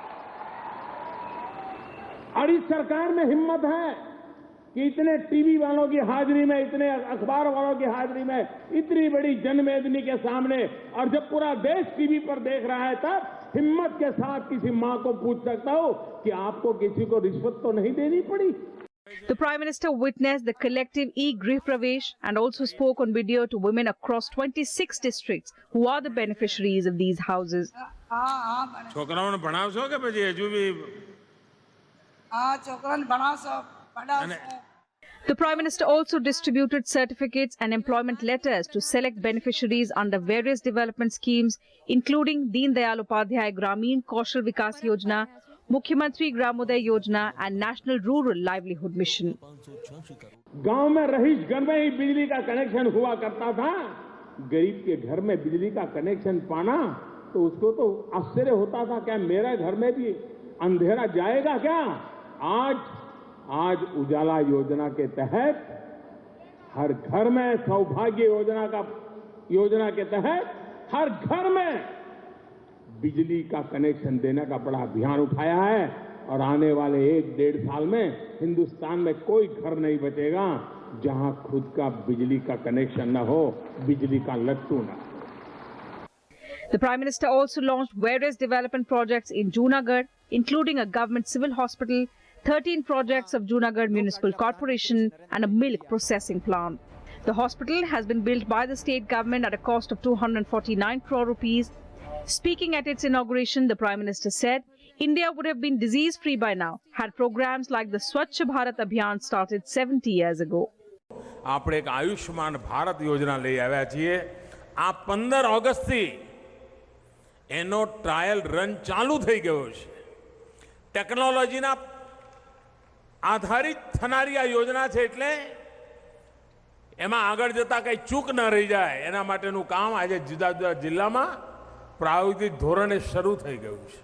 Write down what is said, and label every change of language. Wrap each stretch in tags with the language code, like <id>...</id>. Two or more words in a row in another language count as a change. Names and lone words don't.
<hi>और इस सरकार में हिम्मत है कि इतने टीवी वालों की हाजिरी में, इतने अखबार वालों की हाजिरी में, इतनी बड़ी जनमेदनी के सामने, और जब पूरा देश टीवी पर देख रहा है, तब हिम्मत के साथ किसी मां को पूछ सकता हूं कि आपको किसी को रिश्वत तो नहीं देनी पड़ी।</hi> <en>The Prime Minister witnessed the collective e-Grih Pravesh and also spoke on video to women across 26 districts who are the beneficiaries of these houses.</en> <gu>છોકરાઓને ભણાવશો કે પછી હજુ બી છોકરાને ભણાવશો પઢાવશો?</gu> <en>The Prime Minister also distributed certificates and employment letters to select beneficiaries under various development schemes, including Deen Dayal Upadhyay Gramin Kaushal Vikas Yojana, Mukhyamantri Gramoday Yojana and National Rural Livelihood Mission.</en> <hi>गांव में रहीश घर में ही बिजली का कनेक्शन हुआ करता था। गरीब के घर में बिजली का कनेक्शन पाना तो उसको तो आश्चर्य होता था, क्या मेरा घर में भी अंधेरा जाएगा क्या? आज उजाला योजना के तहत हर घर में, सौभाग्य योजना के तहत हर घर में बिजली का कनेक्शन देने का बड़ा अभियान उठाया है, और आने वाले 1-1.5 साल में हिंदुस्तान में कोई घर नहीं बचेगा जहां खुद का बिजली का कनेक्शन न हो, बिजली का लट्टू न हो।</hi> <en>The Prime Minister also launched various development projects in Junagadh, including a government civil hospital, 13 projects of Junagadh Municipal Corporation and a milk processing plant. The hospital has been built by the state government at a cost of 249 crore rupees. Speaking at its inauguration, the Prime Minister said India would have been disease-free by now had programs like the Swachh Bharat Abhiyan started 70 years ago.</en> <gu>આપણે એક આયુષ્માન ભારત યોજના લઈ આવ્યા છીએ। આ 15 ઓગસ્ટથી એનો</gu> <en>trial run</en> <gu>ચાલુ થઈ ગયો છે। ટેકનોલોજીના આધારિત થનારી આ યોજના છે, એટલે એમાં આગળ જતા કંઈ ચૂક ન રહી જાય એના માટેનું કામ આજે જુદા જુદા જિલ્લામાં પ્રાયોગિક ધોરણે શરૂ થઈ ગયું છે।</gu>